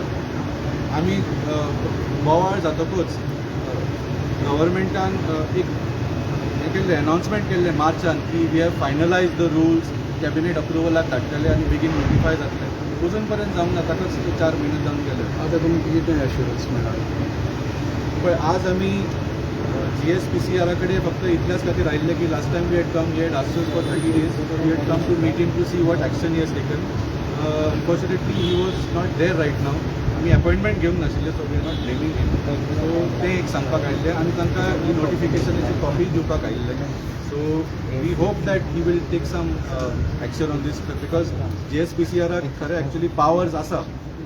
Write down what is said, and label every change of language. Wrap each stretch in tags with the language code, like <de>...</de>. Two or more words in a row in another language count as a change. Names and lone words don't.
<kok>आमी बोवाळ जातकूच गव्हर्मेंटान एक हें केल्लें अनाउन्समेंट केल्लें मार्चान की</kok> <en>we have finalise the rules,</en> <kok>कॅबिनेट अप्रुवलाक धाडटले आनी बेगीन नोटिफाय जातले. अजून पर्यंत जावंक ना. ताकाच 4 म्हयने जावन गेले. आतां तुमकां कितें एश्युरन्स मेळ्ळा? पळय आज आमी GSPCR कडेन फक्त इतल्याच खातीर आयिल्ले की</kok> <en>last time we had come, we had asked for 30 days. We had come to meet him to see what action he has taken. Unfortunately he was not there right now.</en> <kok>आमी अपॉयंटमेंट घेवंक नाशिल्ले,</kok> <en>so we are not blaming him.</en> <kok>सो ते एक सांगपाक आयिल्ले आनी तांकां ही नोटिफिकेशनाची कॉपी दिवपाक आयिल्ले.</kok> <en>so we hope that he will take some action on this because GSPCR</en> <kok>खरें एक्चुली पावर्स आसा</kok>